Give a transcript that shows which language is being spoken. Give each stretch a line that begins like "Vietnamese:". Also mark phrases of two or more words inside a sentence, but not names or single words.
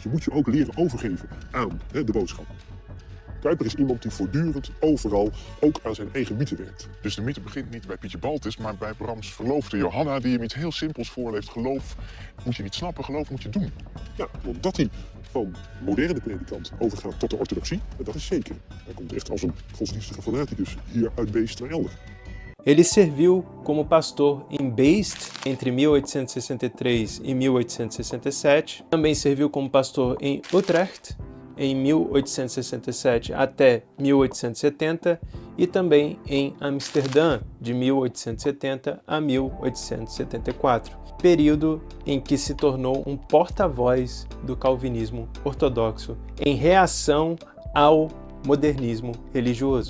Dutch: Je moet je ook leren overgeven aan de boodschap. Kuyper is iemand die voortdurend overal ook aan zijn eigen mythe werkt. Dus de mythe begint niet bij Pietje Baltus, maar bij Brams verloofde Johanna, die hem iets heel simpels voorleeft. Geloof moet je niet snappen, geloof moet je doen. Ja, want dat hij van moderne predikant overgaat tot de orthodoxie, dat is zeker. Hij komt echt als een godsdienstige fanaticus hier uit Beest naar Elder.
Portuguese: Ele serviu como pastor em Beest entre 1863 e 1867. Também serviu como pastor em Utrecht em 1867 até 1870 e também em Amsterdã de 1870 a 1874, período em que se tornou um porta-voz do calvinismo ortodoxo em reação ao modernismo religioso.